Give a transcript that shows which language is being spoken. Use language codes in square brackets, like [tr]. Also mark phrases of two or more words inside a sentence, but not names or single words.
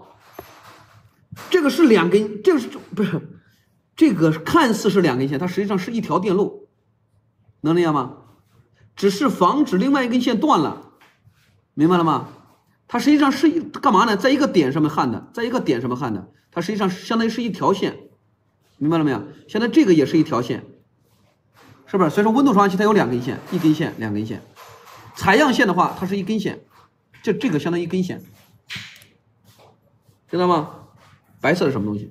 [zh] 这个是两根，这个是不是？这个看似是两根线，它实际上是一条电路，能理解吗？只是防止另外一根线斷了，明白了嗎？它实際上是幹嘛呢？在一個點上面焊的，在一個點上面焊的，它實際上相當於是一條線，明白了沒有？現在這個也是一條線，是不是？所以說溫度傳感器它有兩根線，一根線，兩根線。採樣線的話，它是一根線，這個相當於一根線，知道嗎？白色是什麼東西？